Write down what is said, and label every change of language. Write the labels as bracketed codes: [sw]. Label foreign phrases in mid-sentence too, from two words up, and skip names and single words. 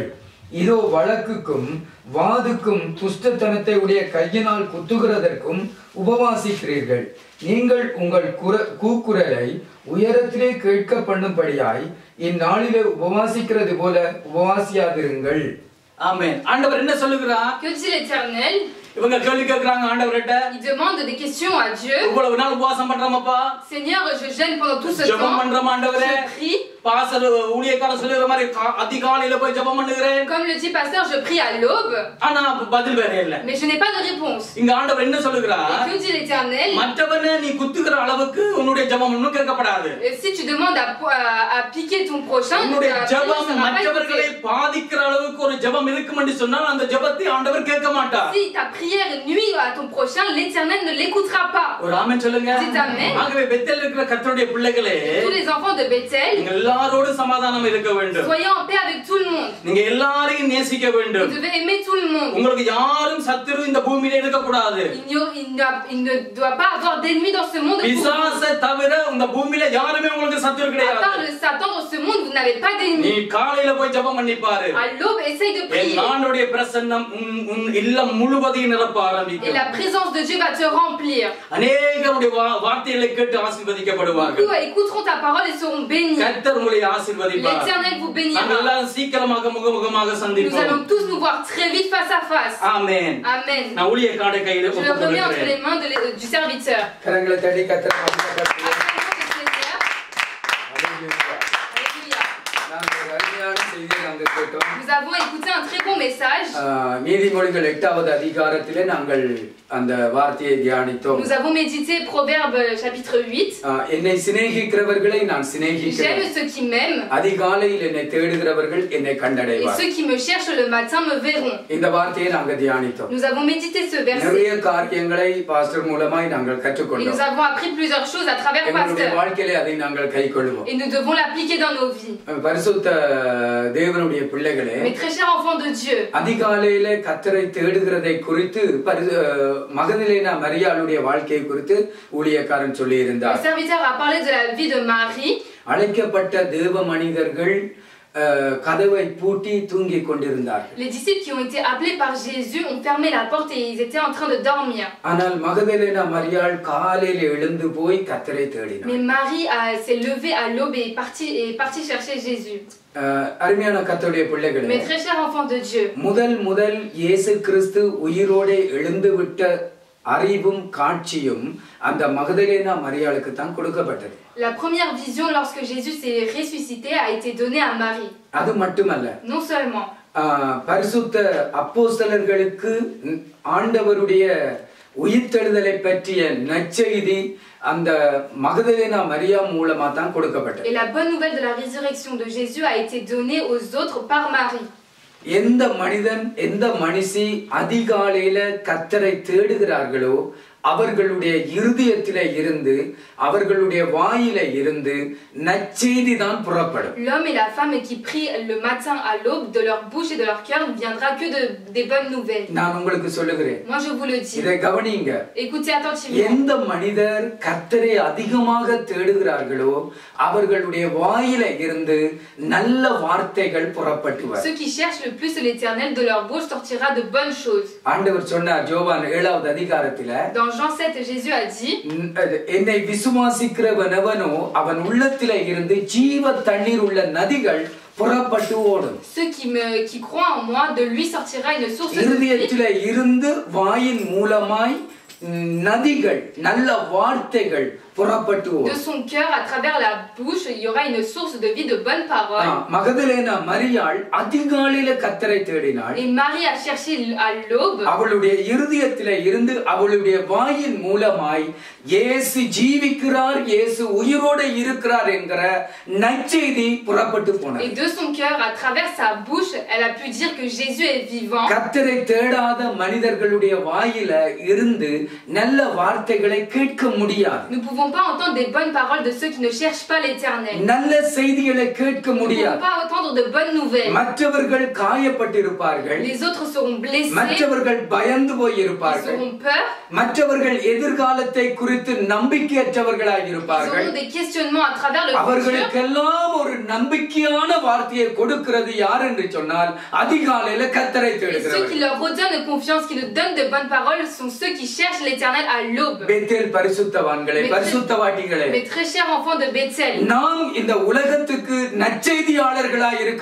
[ta] இதோ வழக்குக்கும் வாதுக்கும் துஷ்டத்தனத்தை உடைய கையினால் குத்துகிறதற்கும் உபவாசிக்கிறீர்கள். நீங்கள் உங்கள் கூக்குரலை உயரத்திலே கேட்க பண்ணும்படியாய் இந்நாளிலே உபவாசிக்கிறது போல உபவாசியாதிருங்கள். ஆமென். ஆண்டவர் என்ன சொல்லுகிறார்? [fr] Que dit l'Éternel? [ta] இவங்க கேள்வி கேக்குறாங்க ஆண்டவர்கிட்ட. [fr] Ils demandent des questions à Dieu. [ta] இவ்வளவு நாள் உபவாசம் பண்றோமப்பா. [fr] Seigneur, je jeûne pendant tout ce temps. [ta] ஜெபம் பண்றோம் ஆண்டவரே. [fr] Je prie. [ta] பாஸ்டர் ஊழியக்காரர் சொல்லுற மாதிரி அதிகாலையில போய் ஜெபம் பண்ணுகிறேன். [fr] Comme le dit pasteur, je prie à l'aube. [ta] ஆனா பதில் வேற இல்ல. [fr] Mais je n'ai pas de réponse. [ta] இங்க ஆண்டவர் என்ன சொல்லுகிறார்? [fr] Et que dit l'Éternel? [ta] மற்றவனே நீ குத்துகிற அளவுக்கு உன்னுடைய ஜெபம் இன்னும் கேட்கப்படாது. [fr] Si tu demandes à piquer ton prochain, [ta] உன்னுடைய ஜெபம் மற்றவர்களை பாதிக்கிற அளவுக்கு ஒரு ஜெபம் இருக்கும் என்று சொன்னால் அந்த ஜெபத்தை ஆண்டவர் கேட்க மாட்டார். [fr] Si ta prière nuit à ton prochain, l'Éternel ne l'écoutera pas. [ta] ஒரு ஆமென் சொல்லுங்க. [fr] Dites amen. [ta] ஆகவே பெத்தேல் இருக்கிற கர்த்தருடைய பிள்ளைகளே, [fr] Tous les enfants de Bethel, [ta] நீங்க எல்லாரோடு சமாதானம் இருக்க வேண்டும். [fr] soyez en paix avec tout le monde. [ta] நீங்க எல்லாரையும் நேசிக்க வேண்டும். [fr] Vous devez aimer tout le monde. [ta] உங்களுக்கு யாரும் சத்துரு இந்த பூமியில இருக்க கூடாது. [fr] Il ne doit pas avoir d'ennemis dans ce monde. [ta] பிசாசை தவிர இந்த பூமியில யாருமே உங்களுக்கு சத்துரு [fr] À [ta] கிடையாது. [fr] part le Satan dans ce monde, vous n'avez pas [ta] நீ [fr] d'ennemis. [ta] காலையில போய் ஜெபம் பண்ணி பாரு. [fr] À l'aube, essaye de [ta] என் [fr] prier. [ta] ஆண்டவருடைய பிரசன்னம் உன் இல்லம் முழுவதையும் நிரப்ப [fr] Et [ta] ஆரம்பிக்கும். [fr] la présence de Dieu va te remplir. [ta] அநேகருடைய வார்த்தைகளை கேட்டு ஆசீர்வதிக்கப்படுவார்கள். [fr] Beaucoup écouteront ta parole et seront bénis. [ta] கர்த்தர் உங்களை ஆசீர்வதிப்பார். [fr] L'Éternel vous [ta] நாங்கள் [fr] bénira. [ta] எல்லாம் சீக்கிரமாக முகமுகமாக [fr] Nous [ta] சந்திப்போம். [fr] allons tous nous voir très vite face à face. [ta] ஆமென். [fr] Amen. [ta] நான் ஊழியக்காரரை கையில [fr] Je le remets entre les [ta] ஒப்புக்கொடுக்கிறேன். [fr] mains du serviteur. [ta] கரங்களை தட்டி கர்த்தரை மகிமைப்படுத்துங்கள். [fr] Alléluia. [ta] நாங்கள் ஒரு அருமையான செய்தியை நாங்கள் கேட்டோம். [fr] Nous avons écouté un très bon message. [ta] நீதிமொழிகள் 8வது அதிகாரத்திலே நாங்கள் அந்த வார்த்தையை தியானித்தோம். [fr] Nous avons médité Proverbe chapitre 8. [ta] என்னை சிநேகிக்கிறவர்களை நான் [fr] J'aime [ta] சிநேகிக்கிறேன். [fr] ceux qui m'aiment [ta] அதிகாலையில் என்னை தேடுகிறவர்கள் என்னை [fr] et [ta] கண்டடைவார். [fr] ceux qui me cherchent le matin me verront. [ta] இந்த வார்த்தையை நாங்கள் தியானித்தோம். [fr] Nous avons médité ce verset [ta] நிறைய காரியங்களை பாஸ்டர் மூலமாய் நாங்கள் [fr] et nous [ta] கற்றுக்கொண்டோம். [fr] avons appris plusieurs choses à travers [ta] எங்களுடைய [fr] pasteur [ta] வாழ்க்கையிலே அதை நாங்கள் கைக்கொள்வோம். [fr] et nous devons l'appliquer dans nos vies. [ta] பரிசுத்த தேவனுடைய பிள்ளைகளே, [fr] Mes très chers enfants de Dieu, [ta] அதிகாலையிலே கர்த்தரை தேடுகிறதை குறித்து மகதலேனா மரியாளுடைய வாழ்க்கையை குறித்து ஊழியக்காரன் சொல்லி [fr] le [ta] இருந்தார். [fr] serviteur a parlé de la vie de Marie. [ta] அழைக்கப்பட்ட தேவ மனிதர்கள் கதவை பூட்டி தூங்கிக் கொண்டிருந்தார்கள். [fr] Les disciples qui ont été appelés par Jésus ont fermé la porte et ils étaient en train de dormir. [ta] ஆனால் மகதலேனா மரியாள் காலையில் எழுந்து போய் கர்த்தரை தேடினார். [fr] Mais Marie s'est levée à l'aube et est partie chercher Jésus. [ta] அருமையான கர்த்தருடைய பிள்ளைகளே, [fr] Mes très chers enfants de Dieu, [ta] முதல் இயேசு கிறிஸ்து உயிரோடு எழுந்து விட்ட அறிவும் காட்சியும் அந்த மகதலேனா மரியாளுக்கு தான் கொடுக்கப்பட்டது. [fr] la première vision lorsque Jésus s'est ressuscité a été donnée à Marie. [ta] அது மட்டுமல்ல, [fr] Non seulement, [ta] பரிசுத்த அப்போஸ்தலர்களுக்கு ஆண்டவருடைய உயிர்த்தெழுதலை பற்றிய நற்செய்தி அந்த மகதலேனா மரியா மூலமா தான் கொடுக்கப்பட்டது. [fr] et la bonne nouvelle de la résurrection de Jésus a été donnée aux autres par Marie. [ta] எந்த மனிதன் எந்த மனுஷி அதிகாலையில கர்த்தரை தேடுகிறார்களோ அவர்களுடைய இருதயத்திலே இருந்து அவர்களுடைய வாயில இருந்து நற்செய்தி தான் புறப்படும். [fr] L'homme et la femme qui prient le matin à l'aube, de leur bouche et de leur cœur ne viendra que des bonnes nouvelles. [ta] நான் உங்களுக்கு சொல்லுகிறேன், [fr] Moi je vous le dis. [ta] இதை கவனிங்க. [fr] Écoutez attentivement. [ta] எந்த மனிதர் கர்த்தரை அதிகமாக தேடுகிறார்களோ அவர்களுடைய வாயில இருந்து நல்ல வார்த்தைகள் புறப்பட்டு வரும். [fr] Ceux qui cherchent le plus l'Éternel, de leur bouche sortira de bonnes choses. [ta] ஆண்டவர் சொன்னார் யோவான் 7வது அதிகாரத்திலே, [fr] Dans Dans Jean 7, Jésus a dit, [ta] என்னை விசுவாசிக்கிறவனவனோ அவன் உள்ளத்திலே இருந்து ஜீவ தண்ணீர் உள்ள நதிகள் புறப்பட்டு ஓடும். [fr] ceux qui croient en moi, de lui sortira une source de vie. [ta] இருதயத்திலே இருந்து வாயின் மூலமாய் நதிகள் நல்ல வார்த்தைகள் புறப்பட்டு ஓடும். [fr] De son cœur, à travers la bouche, il y aura une source de vie, de bonnes paroles. [ta] மகதலேனா மரியாள் அதிகாலையில கர்த்தரை தேடினாள். [fr] Et Marie a cherché à l'aube. [ta] அவளுடைய இருதயத்திலே இருந்து அவளுடைய வாயின் மூலமாய் இயேசு ஜீவிக்கிறார், இயேசு உயிரோடு இருக்கிறார் என்கிற நற்செய்தி புறப்பட்டு போனது. [fr] Et de son cœur, à travers sa bouche, elle a pu dire que Jésus est vivant. [ta] கர்த்தரை தேடாத மனிதர்களுடைய வாயில இருந்து நல்ல வார்த்தைகளை கேட்க முடியாது. [fr] Nous ne pouvons pas entendre des bonnes paroles de ceux qui ne cherchent pas l'Éternel. [ta] நல்ல செய்திகளை கேட்க [fr] Nous ne [ta] முடியாது. [fr] pouvons pas entendre de bonnes nouvelles. [ta] மற்றவர்கள் காயப்பட்டிருப்பார்கள். [fr] Les autres seront blessés. [ta] மற்றவர்கள் பயந்து போய் [fr] Ils [ta] இருப்பார்கள். [fr] auront peur. [ta] மற்றவர்கள் எதிர்காலத்தை குறித்து நம்பிக்கையற்றவர்களாய் [fr] Ils [ta] இருப்பார்கள். [fr] auront des questionnements à travers le futur. [ta] அவர்களுக்கெல்லாம் ஒரு நம்பிக்கையான வார்த்தையை கொடுக்கிறது யார் என்று சொன்னால் அதிகாலையில கர்த்தரை [fr] Et ceux qui [ta] தேடுகிறவர்கள். [fr] leur redonnent confiance, qui leur donnent de bonnes paroles, sont ceux qui cherchent l'Éternel à l'aube. [ta] பெத்தேல் பரிசுத்தவான்களே, பரிசுத்தவாட்டிகளே, [fr] Mes très chers enfants de Bethel, [ta] நாம் இந்த உலகத்துக்கு நற்செய்தியாளர்களாய் இருக்க